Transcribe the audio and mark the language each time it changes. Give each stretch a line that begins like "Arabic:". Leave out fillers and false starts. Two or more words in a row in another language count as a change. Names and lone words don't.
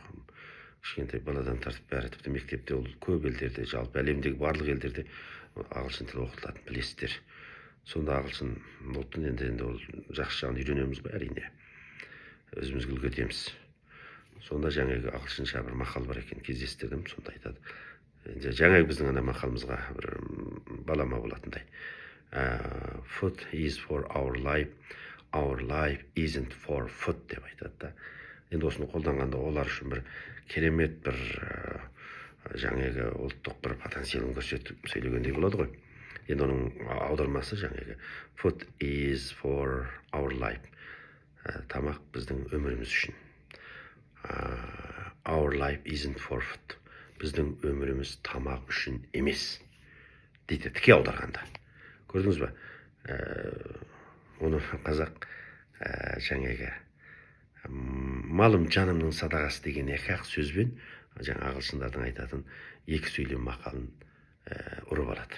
Kazakh: Кішкентай баладан тартып бәрі, тіпті мектепте ол көп елдерде, жалпы әлемдегі барлық елдерде ағылшын тілі оқытылады, білесіздер. Сонда ағылшын ұлтын енді ол жақсы жағын үйренеміз ғой, әрине. Өзімізге үлгі етеміз. Сонда жаңағы ағылшынша бір мақал бар екен, кездестірдім, сонда айтады. Жаңағы біздің ана мақалымызға бір балама болатындай.
English: Food is for our life isn't for food
Kazakh: деп айтады да. Енді осыны қолданғанда олар үшін бір керемет бір жаңағы ұлттық бір потенциалын көрсетіп сөйлегендей болады ғой. Енді оның аудармасы жаңағы
English: food is for our life.
Kazakh: Тамақ біздің өміріміз үшін.
English: Our life isn't for food.
Kazakh: Біздің өміріміз тамақ үшін емес дейді, тіке аударғанда. Көрдіңіз ба? Оны қазақ жаңағы малым жанымның садағасы деген екі-ақ сөзбен жаңа ағылшындардың айтатын екі сөйлем мақалын ұрып алады.